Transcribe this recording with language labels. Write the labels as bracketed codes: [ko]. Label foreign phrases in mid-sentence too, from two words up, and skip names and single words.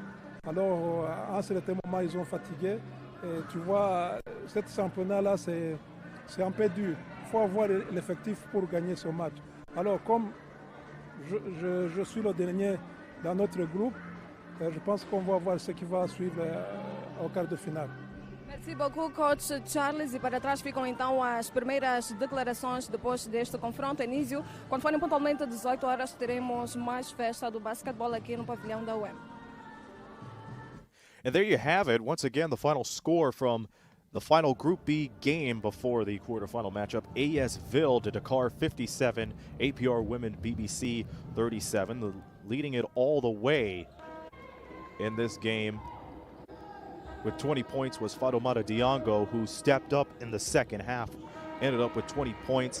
[fr] Alors, à un certain moment, ils ont fatigué. Et tu vois, ce championnat-là, c'est un peu dur. Il faut avoir l'effectif pour gagner ce match. Alors, comme je suis le dernier dans notre groupe, je pense qu'on va voir ce qui va suivre au quart de finale. Merci beaucoup, coach Charles. [pt] E para trás ficam então as primeiras declarações depois deste confronto início. Quando forem pontualmente 18 horas, teremos mais festa do basquetebol aqui no pavilhão da UEM. [en] And there you have it. Once again, the final score from the final Group B game before the quarterfinal matchup. AS Ville de Dakar 57, APR Women BBC 37. Leading it all the way in this game with 20 points was Fadomata Diongo, who stepped up in the second half, ended up with 20 points.